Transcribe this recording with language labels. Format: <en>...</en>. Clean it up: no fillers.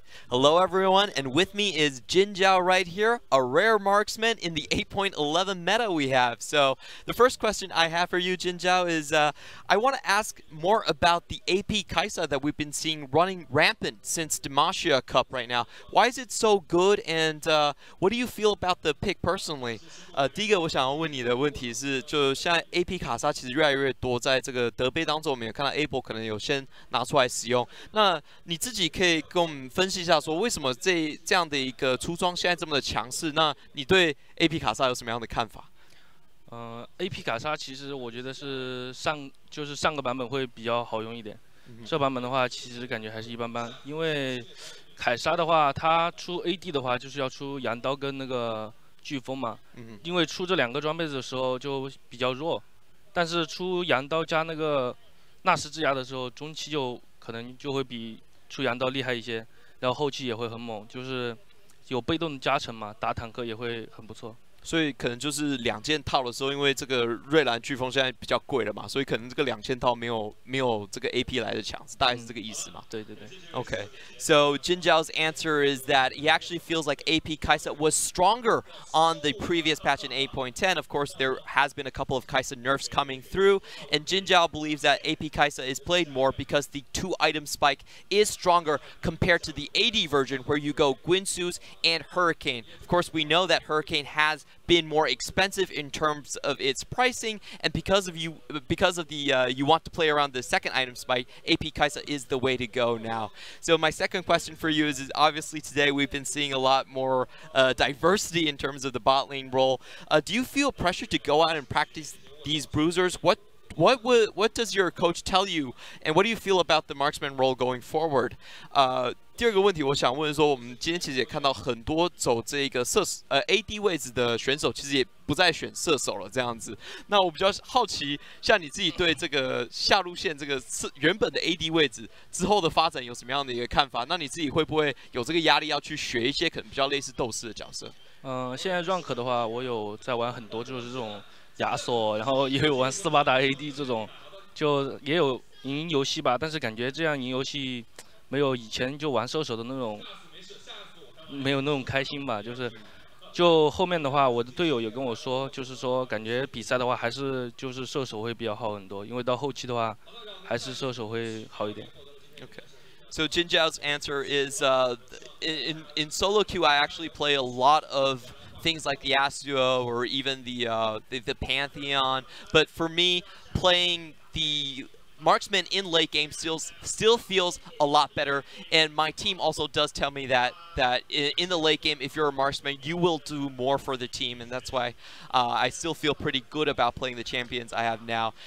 <en>Hello everyone, and with me is Jin Zhao right here, a rare marksman in the 8.11 meta we have. So the first question I have for you, Jin Zhao, is I want to ask more about the AP Kaisa that we've been seeing running rampant since Demacia Cup right now. Why is it so good, and what do you feel about the pick personally?</en> <zh>第一个我想要问你的问题是，就现在 AP 卡莎其实越来越多，在这个德杯当中，我们也看到 Able 可能有先拿出来使用。那你自己可以跟我们分析一下，说为什么这样的一个出装现在这么的强势？那你对 AP 卡莎有什么样的看法？AP 卡莎其实我觉得是上个版本会比较好用一点，这版本的话其实感觉还是一般般，因为凯莎的话，它出 AD 的话就是要出羊刀跟那个飓风嘛，因为出这两个装备的时候就比较弱，但是出羊刀加那个纳什之牙的时候，中期就可能就会比出羊刀厉害一些，然后后期也会很猛，就是有被动的加成嘛，打坦克也会很不错。所以可能就是2件套的时候，因为这个瑞兰飓风现在比较贵了嘛，所以可能这个2件套没有这个 AP 来的强，大概是这个意思嘛？对对对。</zh> <en>Okay, so Jin Zhao's answer is that he actually feels like AP Kaisa was stronger on the previous patch in 8.10. Of course, there has been a couple of Kaisa nerfs coming through, and Jin Zhao believes that AP Kaisa is played more because the 2-item spike is stronger compared to the AD version, where you go Guinsoo's and Hurricane. Of course, we know that Hurricane has been more expensive in terms of its pricing, and because of you want to play around the 2nd item spike, AP Kaisa is the way to go now. So my second question for you is obviously today we've been seeing a lot more diversity in terms of the bot lane role. Do you feel pressure to go out and practice these bruisers? What does your coach tell you, and what do you feel about the marksman role going forward?</en> <zh>第二个问题，我想问说，我们今天其实也看到很多走这个AD 位置的选手，其实也不再选射手了这样子。那我比较好奇，像你自己对这个下路线这个原本的 AD 位置之后的发展有什么样的一个看法？那你自己会不会有这个压力要去学一些可能比较类似斗士的角色？现在 rank 的话，我有在玩很多，就是这种亚索，然后也有玩斯巴达 AD 这种，就也有赢游戏吧。但是感觉这样赢游戏没有以前就玩射手的那种，没有那种开心吧。就后面的话，我的队友也跟我说，就是说感觉比赛的话还是就是射手会比较好很多，因为到后期的话还是射手会好一点。</zh> <en>Okay. So Jin Zhao's answer is in solo queue I actually play a lot of things like the Yasuo or even the Pantheon, but for me playing the marksman in late game still feels a lot better, and my team also does tell me that in the late game, if you're a marksman, you will do more for the team, and that's why I still feel pretty good about playing the champions I have now.</en>